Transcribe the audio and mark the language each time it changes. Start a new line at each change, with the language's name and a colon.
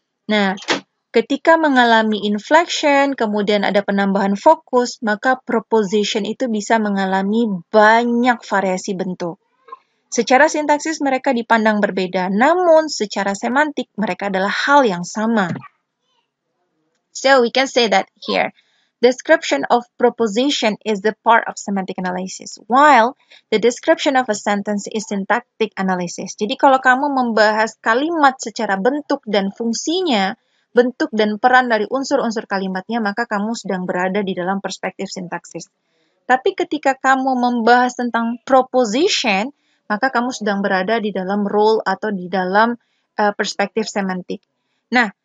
Indonesian: Nah, ketika mengalami inflection, kemudian ada penambahan fokus, maka proposition itu bisa mengalami banyak variasi bentuk. Secara sintaksis mereka dipandang berbeda, namun secara semantik mereka adalah hal yang sama.
English: So we can say that here, description of proposition is the part of semantic analysis, while the description of a sentence is syntactic analysis.
Indonesian: Jadi kalau kamu membahas kalimat secara bentuk dan fungsinya, bentuk dan peran dari unsur-unsur kalimatnya, maka kamu sedang berada di dalam perspektif sintaksis. Tapi ketika kamu membahas tentang proposition, maka kamu sedang berada di dalam role atau di dalam perspektif semantik. Nah,